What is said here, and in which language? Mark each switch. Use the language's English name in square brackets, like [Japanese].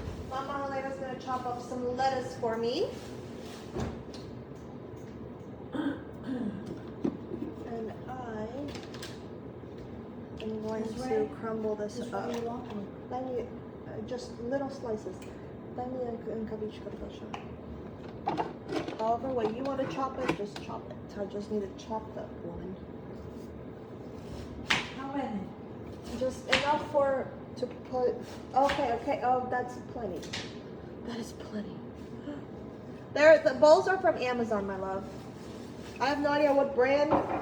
[English] Mama Helena's gonna chop up some lettuce for me. And I am going to crumble this This up. way you want me. [Polish] Daj mi [English] just little slices. [Polish] Daj mi rękawiczkę, proszę. [English] However way you want to chop it, just chop it. I just need to chop that one. How many? Just enough to put. Okay. Oh, that's plenty. That is plenty. The bowls are from Amazon, my love. I have no idea what brand.